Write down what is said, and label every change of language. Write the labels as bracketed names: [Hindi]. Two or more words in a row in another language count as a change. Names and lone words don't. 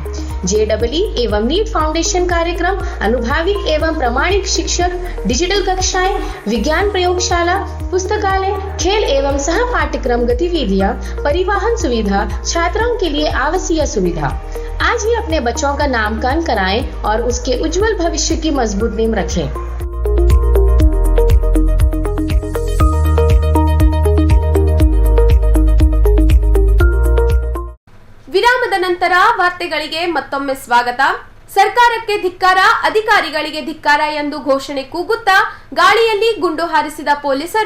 [Hindi] JEE एवं नीट फाउंडेशन कार्यक्रम, अनुभवी एवं प्रमाणिक शिक्षक, डिजिटल कक्षाएं, विज्ञान प्रयोगशाला, पुस्तकालय, खेल एवं सह पाठ्यक्रम गतिविधियां, परिवहन सुविधा, छात्रों के लिए आवासीय सुविधा। आज ही अपने बच्चों का नामकरण कराएं और उसके उज्जवल भविष्य की मजबूत नींव रखें। [Kannada] ವಿರಾಮದ ನಂತರ ವಾರ್ತೆಗಳಿಗೆ ಮತ್ತೊಮ್ಮೆ ಸ್ವಾಗತ. ಸರ್ಕಾರಕ್ಕೆ ಧಿಕ್ಕಾರ, ಅಧಿಕಾರಿಗಳಿಗೆ ಧಿಕ್ಕಾರ ಎಂದು ಘೋಷಣೆ ಕೂಗುತ್ತಾ ಗಾಳಿಯಲ್ಲಿ ಗುಂಡು ಹಾರಿಸಿದ ಪೊಲೀಸರು.